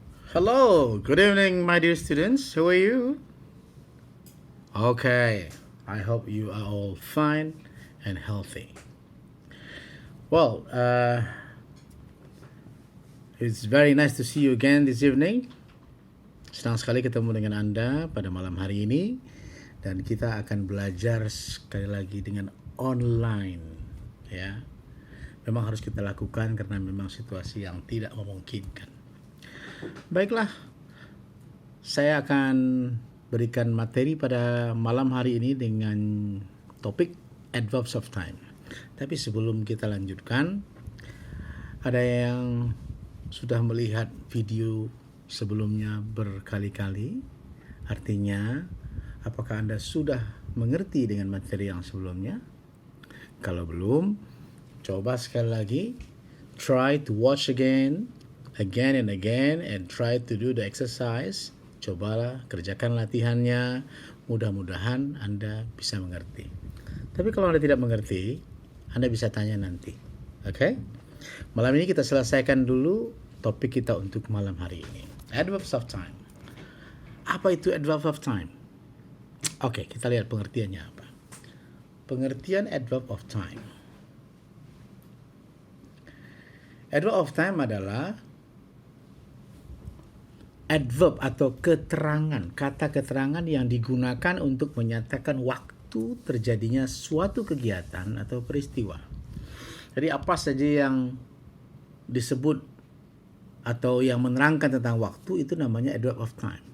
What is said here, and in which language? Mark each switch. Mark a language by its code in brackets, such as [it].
[en] Hello, good evening, my dear students. How are you? Okay, I hope you are all fine and healthy. Well, it's very nice to see you again this evening. [id] Senang sekali ketemu dengan Anda pada malam hari ini, dan kita akan belajar sekali lagi dengan online, ya. Memang harus kita lakukan karena memang situasi yang tidak memungkinkan. Baiklah, saya akan berikan materi pada malam hari ini dengan topik adverbs of time. Tapi sebelum kita lanjutkan, ada yang sudah melihat video sebelumnya berkali-kali. Artinya, apakah Anda sudah mengerti dengan materi yang sebelumnya? Kalau belum, coba sekali lagi, [en] try to watch again and again, and try to do the exercise. [id] Cobalah, kerjakan latihannya. Mudah-mudahan Anda bisa mengerti. Tapi kalau Anda tidak mengerti, Anda bisa tanya nanti. Oke? Malam ini kita selesaikan dulu topik kita untuk malam hari ini. Adverbs of time. Apa itu adverb of time? Oke, kita lihat pengertiannya apa. Pengertian adverb of time. Adverb of time adalah adverb atau keterangan, kata keterangan yang digunakan untuk menyatakan waktu terjadinya suatu kegiatan atau peristiwa. Jadi apa saja yang disebut atau yang menerangkan tentang waktu itu namanya adverb of time.